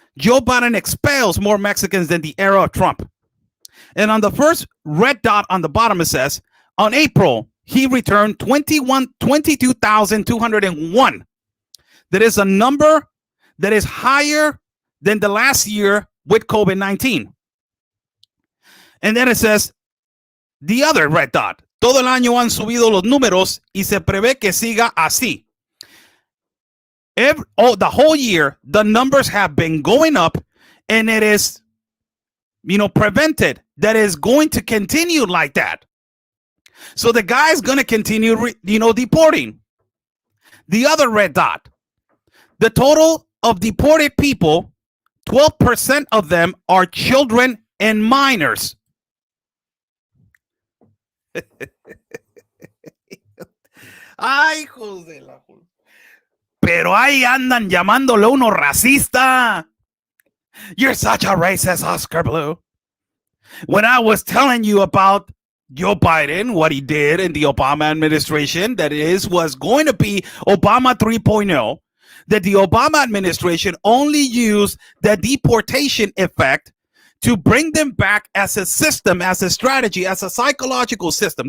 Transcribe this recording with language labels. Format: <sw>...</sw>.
<en>Joe Biden expels more Mexicans than the era of Trump. And on the first red dot on the bottom, it says, on April, he returned 22,201. That is a number that is higher than the last year with COVID-19. And then it says, the other red dot,</en> <es>todo el año han subido los números y se prevé que siga así.</es> <en>The whole year, the numbers have been going up, and it is, prevented that is going to continue like that. So the guy's going to continue, deporting. The other red dot, the total of deported people, 12% of them are children and minors.</en> <es>Ay, Jose la. Pero ahí andan llamándole uno racista.</es> <en>You're such a racist, Oscar Blue. When I was telling you about Joe Biden, what he did in the Obama administration, that was going to be Obama 3.0, that the Obama administration only used the deportation effect to bring them back as a system, as a strategy, as a psychological system.</en>